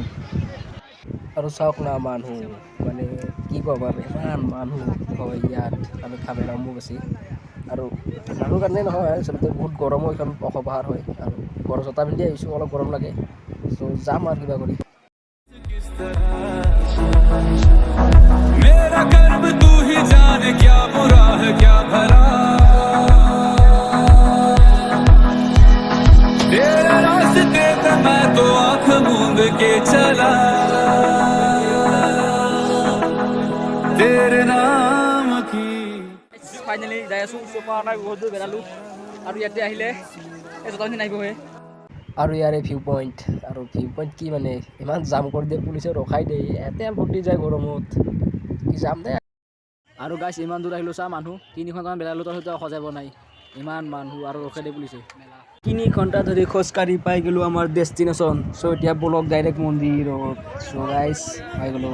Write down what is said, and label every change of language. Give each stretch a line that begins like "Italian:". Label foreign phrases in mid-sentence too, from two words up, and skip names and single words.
Assamese: আৰু চাওক না মানুহ মানে কি ক'ব আৰু ইমান মানুহ হয় ইয়াত কামাখ্যা মেলা অম্বুবাচী। আৰু মানুহৰ কাৰণে নহয় আচলতে বহুত গৰমো এইখন অসবাহাৰ হয় আৰু গৰম জোতা পিন্ধি আহিছোঁ, অলপ গৰম লাগে। চ' যাম আৰু কিবা কৰি।
Hindi: मेरा कर्म तू ही जाने क्या बुरा है क्या भला तेरे रास्ते पे मैं तो आंख मूंद के चला तेरे नाम की
Assamese: ফাইনেলি যাই আছোঁ। চোপা নাই বহুত দূৰ বেৰালোঁ আৰু ইয়াতে আহিলে এই জোতাখিনি নাহিবহে। আৰু ইয়াৰে
English: view point
Assamese: কি মানে ইমান জাম কৰি দিয়ে, পুলিচে ৰখাই দিয়ে, ইয়াতে ফুটি যায় গৰমত কি যাম দে। আৰু গাইছ ইমান দূৰ আহিলোঁ চা মানুহ 3 ঘণ্টামান বেৰালোঁ তাৰ সৈতে সজাব নাই, ইমান মানুহ আৰু ৰখাই দিয়ে পুলিচে। 3 ঘণ্টা ধৰি খোজকাঢ়ি পাই গ'লোঁ আমাৰ ডেষ্টিনেশ্যন। চ' এতিয়া বলক ডাইৰেক্ট মন্দিৰত। চ' গাইছ পাই গ'লোঁ।